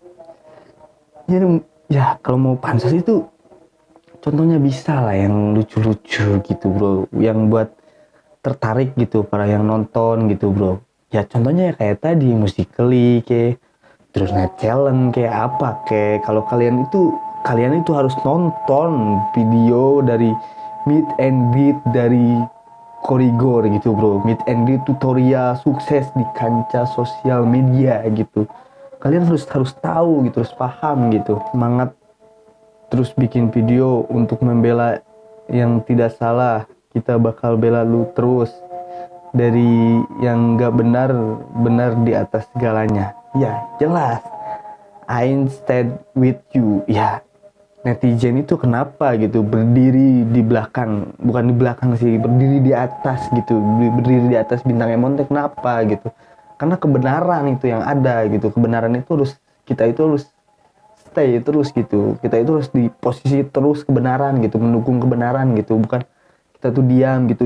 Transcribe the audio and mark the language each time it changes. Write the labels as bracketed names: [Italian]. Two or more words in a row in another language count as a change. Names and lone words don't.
[Indonesian] Ya kalau mau pansos itu contohnya bisa lah yang lucu-lucu gitu bro, yang buat tertarik gitu para yang nonton gitu bro. Ya contohnya ya kayak tadi Musical.ly kayak terus [English] net challenge [Indonesian] kayak apa kayak. Kalau kalian itu harus nonton video dari [English] meet and greet [Indonesian] dari Korigor gitu bro, [English] meet and greet tutorial [Indonesian] sukses di kancah sosial media gitu. Kalian harus tahu gitu, harus paham gitu. Semangat terus bikin video untuk membela yang tidak salah. Kita bakal bela lu terus dari yang gak benar di atas segalanya. Ya jelas, [English] I stand with you. [Indonesian] Ya netizen itu kenapa gitu berdiri di belakang, bukan di belakang sih, berdiri di atas gitu, berdiri di atas bintang Emon kenapa gitu. Karena kebenaran itu yang ada gitu, kebenaran itu kita itu harus stay terus gitu, kita itu harus di posisi terus kebenaran gitu, mendukung kebenaran gitu, bukan kita tuh diam gitu.